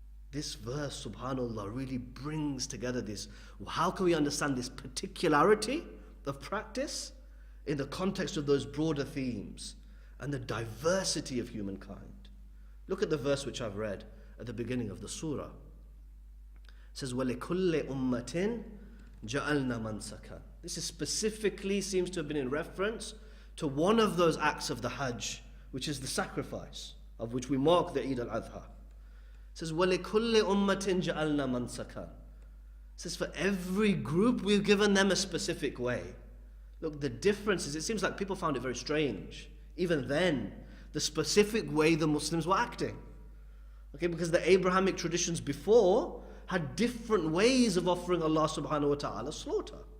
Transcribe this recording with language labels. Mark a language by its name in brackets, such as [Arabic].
[English] This verse, subhanAllah, really brings together this. How can we understand this particularity of practice in the context of those broader themes and the diversity of humankind? Look at the verse which I've read at the beginning of the surah. It says, [Arabic] وَلِكُلِّ أُمَّةٍ جَعَلْنَا مَنْسَكًا. [English] This is specifically seems to have been in reference to one of those acts of the Hajj, which is the sacrifice, of which we mark the Eid al-Adha. It says, [Arabic] وَلِكُلِّ أُمَّةٍ جَعَلْنَا مَنْسَكًا. [English] It says, for every group, we've given them a specific way. Look, the differences, it seems like people found it very strange, even then, the specific way the Muslims were acting. Okay, because the Abrahamic traditions before had different ways of offering Allah subhanahu wa ta'ala slaughter.